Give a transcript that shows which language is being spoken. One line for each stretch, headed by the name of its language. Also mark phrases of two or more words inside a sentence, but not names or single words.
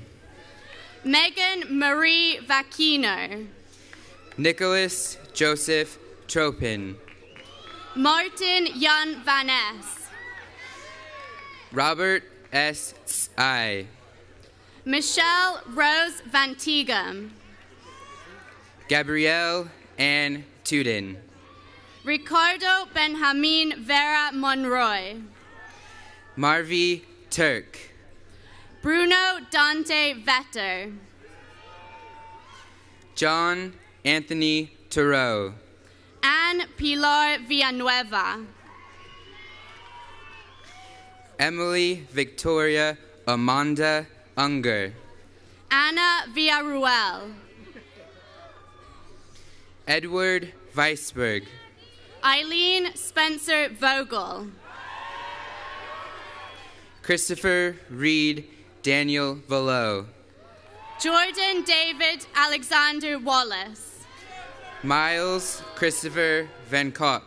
English: Megan Marie Vacchino. Nicholas Joseph Tropin. Martin Jan Van Ness. Robert S. I. Michelle Rose Van Tigum. Gabrielle Ann Tudin. Ricardo Benjamin Vera Monroy. Marvi Turk. Bruno Dante Vetter. John Anthony Thoreau. Anne Pilar Villanueva. Emily Victoria Amanda Unger. Anna Villarruel. Edward Weisberg. Eileen Spencer Vogel. Christopher Reed Daniel Valo. Jordan David Alexander Wallace. Miles Christopher Van Kopp.